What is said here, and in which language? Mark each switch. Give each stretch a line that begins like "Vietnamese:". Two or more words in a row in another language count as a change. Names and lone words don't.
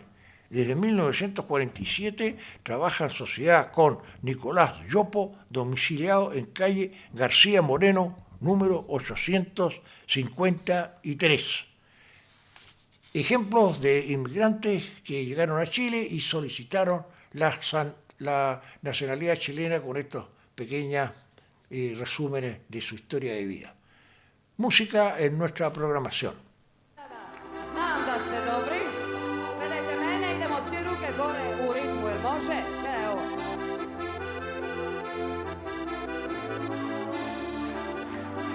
Spanish: Desde 1947 trabaja en sociedad con Nicolás Yopo, domiciliado en calle García Moreno número 853. Ejemplos de inmigrantes que llegaron a Chile y solicitaron la nacionalidad chilena, con estos pequeños resúmenes de su historia de vida. Música en nuestra programación.
Croatian: Znam da ste dobri, gledajte mene, idemo svi ruke gore u ritmu, jer može? Gledaj ovo.